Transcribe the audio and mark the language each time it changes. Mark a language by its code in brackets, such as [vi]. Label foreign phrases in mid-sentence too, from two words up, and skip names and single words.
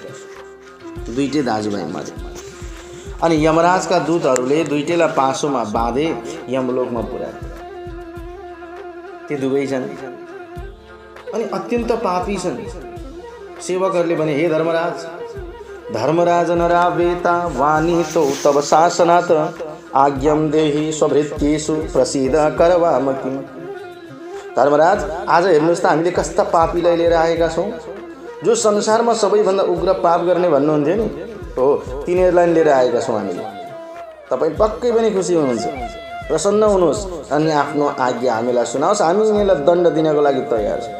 [ne] दुईटै दाजुभाइ मरे। अनि यमराजका दूतहरूले दुईटैलाई पासोमा बाँधे यमलोकमा पुर्याए। ती दुवै छन् अनि अत्यन्त पापी छन्। सेवकहरूले भने, हे धर्मराज [sa] नरावेता वाणी तो तव शासनात् आज्ञम देहि स्वभृत्येषु प्रसिद्ध करवाम किम। [ne] धर्मराज, आज हेर्नुहोस् त हामीले कस्ता पापीलाई लिएर आएका छौँ। जो संसारमा सबैभन्दा उग्र पाप गर्ने भन्नुहुन्थ्यो नि, हो तिनीहरूलाई लिएर आएका छौँ हामीले। तपाईँ पक्कै पनि खुसी हुनुहुन्छ, प्रसन्न हुनुहोस् अनि आफ्नो आज्ञा हामीलाई सुनाओस्, हामी यिनीहरूलाई दण्ड दिनको लागि तयार छौँ।